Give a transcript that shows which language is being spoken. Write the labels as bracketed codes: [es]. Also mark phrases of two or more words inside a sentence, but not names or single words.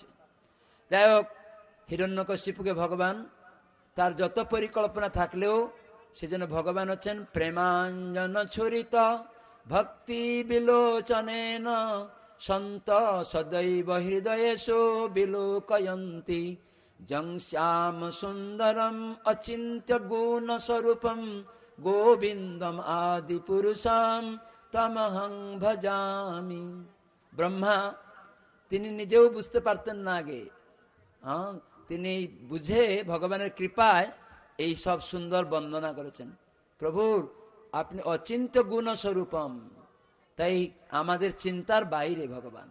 [bn] যাই হোক, হিরণ্যকশিপুকে ভগবান তার যত পরিকল্পনা থাকলেও, সেজন্য ভগবান হচ্ছেন [sa] প্রেমাঞ্জন ছুরিত ভক্তি বিলোচনেন সন্ত সদৈব হৃদয়েষু বিলোকয়ন্তি জং শ্যাম সুন্দরম অচিন্ত্য গুণ স্বরূপম গোবিন্দম আদি পুরুষম তমহং ভজামি। [bn] ব্রহ্মা তিনি নিজেও বুঝতে পারতেন না আগে, তিনি বুঝে ভগবানের কৃপায় এই সব সুন্দর বন্দনা করেছেন। প্রভুর আপনি [sa] অচিন্ত গুণ স্বরূপম, [bn] তাই আমাদের চিন্তার বাইরে ভগবান।